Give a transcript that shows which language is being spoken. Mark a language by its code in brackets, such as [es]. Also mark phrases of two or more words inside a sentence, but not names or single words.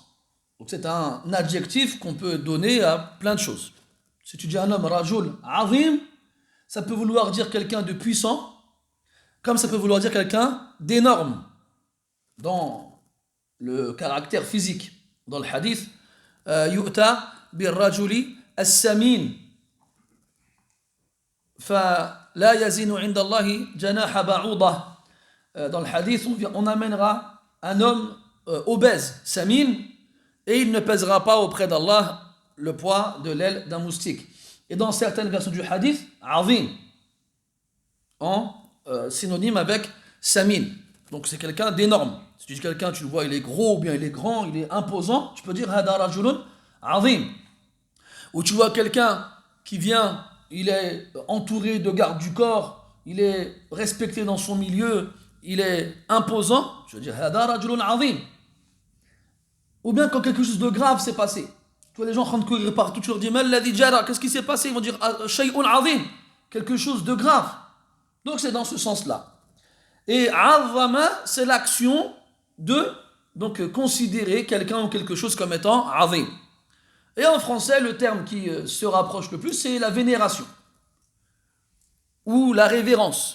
[fr] Donc c'est un adjectif qu'on peut donner à plein de choses. Si tu dis un homme [ar] رجل عظيم, [fr] ça peut vouloir dire quelqu'un de puissant, comme ça peut vouloir dire quelqu'un d'énorme dans le caractère physique. Dans le hadith, [ar] يؤتى بالرجل السمين فلا يزن عند الله جناح بعوضة. [fr] Dans le hadith, on amènera un homme obèse, samin, et il ne pèsera pas auprès d'Allah le poids de l'aile d'un moustique. Et dans certaines versions du hadith, azim, en synonyme avec samin. Donc c'est quelqu'un d'énorme. Si tu dis quelqu'un, tu le vois, il est gros, ou bien il est grand, il est imposant, tu peux dire [ar] هذا رجل عظيم. [fr] Ou tu vois quelqu'un qui vient, il est entouré de gardes du corps, il est respecté dans son milieu, il est imposant, tu veux dire [ar] هذا رجل عظيم. [fr] Ou bien quand quelque chose de grave s'est passé. Tu vois les gens en train de courir partout, tu leur dis [ar] ما الذي جرى, [fr] qu'est-ce qui s'est passé? Ils vont dire [ar] شيء عظيم, [fr] quelque chose de grave. Donc c'est dans ce sens-là. Et azama, c'est l'action de considérer quelqu'un ou quelque chose comme étant azim. Et en français, le terme qui se rapproche le plus, c'est la vénération ou la révérence.